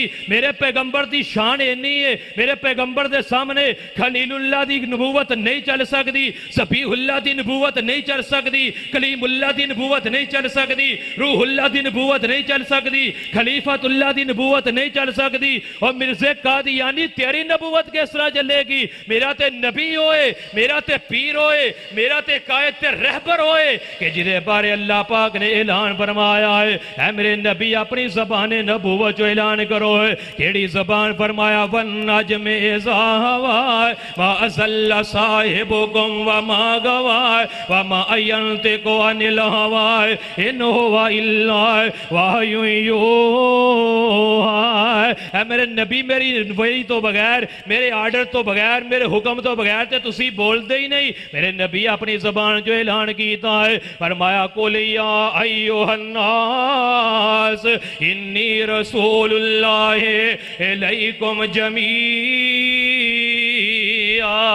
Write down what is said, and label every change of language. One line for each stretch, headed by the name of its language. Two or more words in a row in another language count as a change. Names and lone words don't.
Urdu: میرے پیغمبر کی شان اِنی ہے، میرے پیغمبر کے سامنے خلیل اللہ کی نبوت نہیں چل سکتی، ذبیح اللہ کی نبوت نہیں چل سکتی، کلیم اللہ کی نبوت نہیں چل سکتی، روح اللہ کی نبوت نہیں چل سکتی، خلیفۃ اللہ کی نبوت نہیں چل سکتی. اور مرزے قادیانی تیری نبوت کس طرح چلے گی?
Punjabi: میرا تے نبی ہوئے، میرا تے پیر ہوئے، میرا تے قائد تے رہبر ہوئے کہ جیدے بارے اللہ پاک نے اعلان فرمایا ہے، اے میرے نبی اپنی زبان نبوت جو اعلان کرو ہے. کیہڑی زبان؟ فرمایا
Arabic: والنجم إذا هوى ما أضل صاحبكم وما غوى وما ينطق عن الهوى إن هو إلا وحي يوحى.
Punjabi: اے میرے نبی میری وحی تو بغیر، میرے آرڈر تو بغیر، میرے حکم تو بغیر تے تسی بولتے ہی نہیں. میرے نبی اپنی زبان جو اعلان کیتا ہے، فرمایا
Arabic: قل يا أيها الناس إني رسول الله إليكم جميعا.